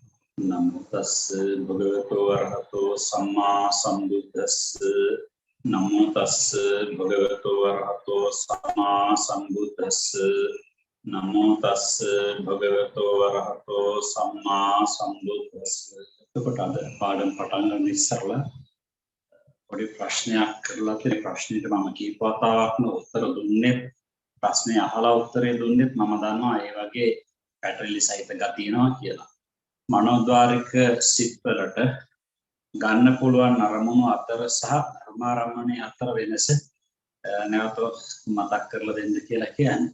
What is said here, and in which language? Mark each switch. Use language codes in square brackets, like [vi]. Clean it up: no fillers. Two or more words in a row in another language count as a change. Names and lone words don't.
[pi] नमो तस्से भगवतो अरहतो सम्मा सम्बुद्धस्से नमो तस्से भगवतो अरहतो सम्मा सम्बुद्धस्से नमो तस्से भगवतो अरहतो सम्मा सम्बुद्धस्से [si] එතකොට අද පාඩම් පටන් ගන්න ඉස්සරලා පොඩි ප්‍රශ්නයක් කරලා තියෙන ප්‍රශ්නෙට මම කීපවතාවක්ම උත්තර දුන්නේ ප්‍රශ්නේ අහලා උත්තරේ දුන්නෙත් මම දන්නවා ඒ වගේ පැටලිලි සහිත ගතිය තියෙනවා කියලා මනෝද්වාරික සිත්වලට ගන්න පුළුවන් අරමුණු අතර සහ ධර්මාරම්මණය අතර වෙනස නැවත මතක් කරලා දෙන්න කියලා කියන්නේ.